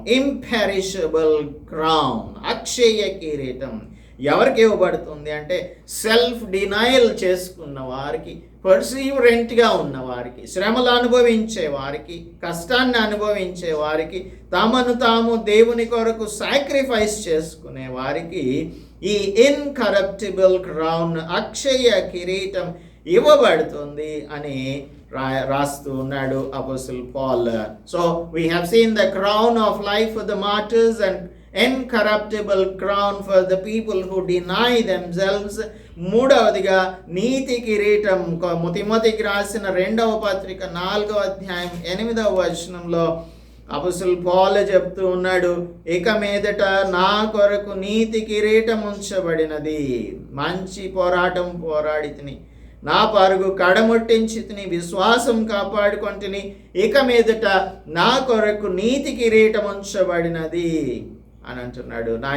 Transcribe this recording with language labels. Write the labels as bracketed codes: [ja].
[te] Imperishable crown, అక్షయ కిరీటం ఎవరికి ఇవ్వబడుతుంది అంటే సెల్ఫ్ డినయల్ చేసుకున్న వారికి, పర్సీవరెంట్గా ఉన్న వారికి, శ్రమలు అనుభవించే వారికి, కష్టాన్ని అనుభవించే వారికి, తమను తాము దేవుని కొరకు సాక్రిఫైస్ చేసుకునే వారికి ఈ ఇన్కరప్టిబుల్ క్రౌన్, అక్షయ కిరీటం ఇవ్వబడుతుంది అని రాస్తూ ఉన్నాడు అపోస్తలుడు Paul. [en] So we have seen the crown of life for the martyrs and incorruptible crown for the people who deny themselves. [te] మూడవదిగా నీతి కిరీటం. తిమోతికి రాసిన 2వ పత్రిక 4వ అధ్యాయం 8వ వచనంలో అపోస్తలుడు పౌలు చెప్తూ ఉన్నాడు, ఇక మీదట నా కొరకు నీతి కిరీటం ఉంచబడినది, మంచి పోరాటం పోరాడి తిని, నా పరుగు కడముట్టించి తిని, విశ్వాసం కాపాడుకొంటిని, ఇక మీదట నా కొరకు నీతి కిరీటం ఉంచబడినది అని అంటున్నాడు.